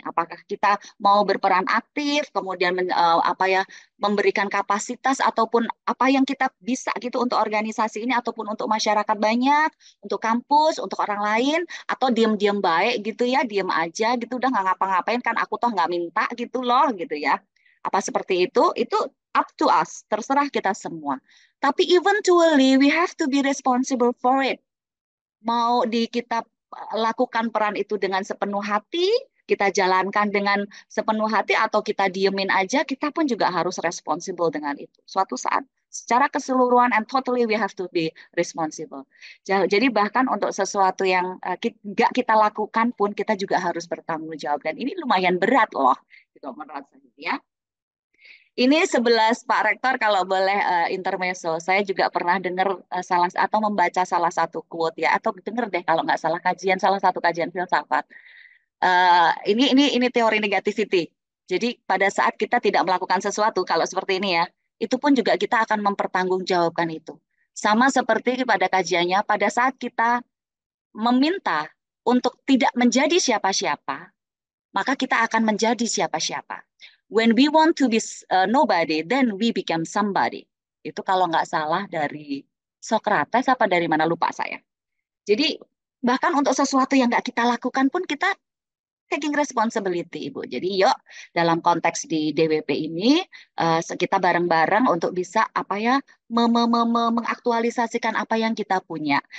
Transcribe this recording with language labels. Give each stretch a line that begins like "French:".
Indonesian: Apakah kita mau berperan aktif, kemudian apa ya, memberikan kapasitas ataupun apa yang kita bisa gitu untuk organisasi ini ataupun untuk masyarakat banyak, untuk kampus, untuk orang lain, atau diam-diam baik gitu ya, diam aja gitu, udah nggak ngapa-ngapain kan, aku toh nggak minta gitu loh gitu ya. Apa seperti itu
English: up to us,
Indonesian: terserah kita semua.
English: Tapi eventually we have to be responsible for it.
Indonesian: Mau kita lakukan peran itu dengan sepenuh hati, kita jalankan dengan sepenuh hati, atau kita diemin aja, kita pun juga harus responsible dengan itu. Suatu saat, secara keseluruhan
English: and totally we have to be responsible.
Indonesian: Jadi bahkan untuk sesuatu yang nggak kita lakukan pun, kita juga harus bertanggung jawab. Dan ini lumayan berat loh, gitu menurut saya ya. Ini 11 Pak Rektor, kalau boleh intermezzo, saya juga pernah dengar atau membaca salah satu quote ya, atau dengar deh kalau nggak salah salah satu kajian filsafat. Ini teori negativity. Jadi pada saat kita tidak melakukan sesuatu, kalau seperti ini ya, itu pun juga kita akan mempertanggungjawabkan itu. Sama seperti pada kajiannya, pada saat kita meminta untuk tidak menjadi siapa-siapa, maka kita akan menjadi siapa-siapa.
English: When we want to be nobody, then we become somebody.
Indonesian: Itu kalau nggak salah dari Socrates apa dari mana, lupa saya. Jadi bahkan untuk sesuatu yang nggak kita lakukan pun kita
English: taking responsibility,
Indonesian: Ibu. Jadi yuk dalam konteks di DWP ini kita bareng-bareng untuk bisa apa ya, mengaktualisasikan apa yang kita punya.